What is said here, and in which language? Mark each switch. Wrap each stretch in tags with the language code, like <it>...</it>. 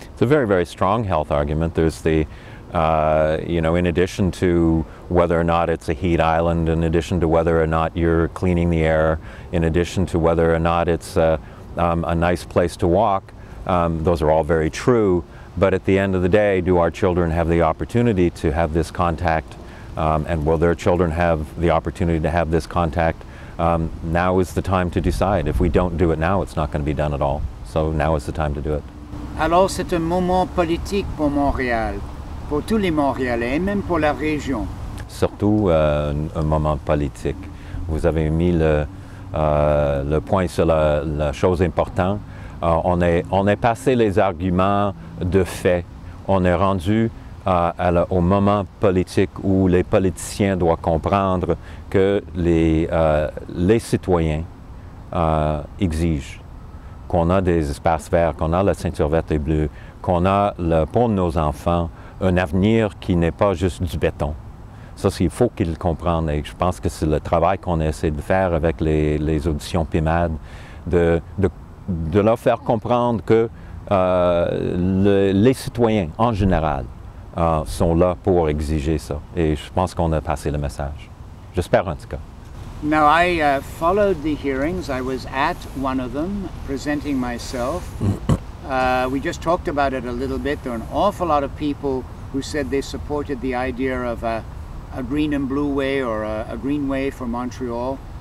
<en>It's a very, very strong health argument. There's the, in addition to whether or not it's a heat island, in addition to whether or not you're cleaning the air, in addition to whether or not it's a nice place to walk, those are all very true. But at the end of the day, do our children have the opportunity to have this contact? And will their children have the opportunity to have this contact? Now is the time to decide. If we don't do it now, it's not going to be done at all. So now is the time to do it.</en> <fr>Alors c'est un moment politique pour Montréal, pour tous les Montréalais et même pour la région. Surtout un moment politique. Vous avez mis le point sur la chose importante. On est passé les arguments de fait. On est rendu au moment politique où les politiciens doivent comprendre que les citoyens exigent qu'on a des espaces verts, qu'on a la ceinture verte et bleue, qu'on a pour nos enfants un avenir qui n'est pas juste du béton. Ça, il faut qu'ils le comprennent, et je pense que c'est le travail qu'on essaie de faire avec les auditions Piment, de leur faire comprendre que les citoyens en général sont là pour exiger ça. Et je pense qu'on a passé le message. J'espère en tout cas.</fr> <en>Now, I followed the hearings. I was at one of them, presenting myself. We just talked about it a little bit. There are an awful lot of people who said they supported the idea of a green and blue way, or a green way for Montreal.</en>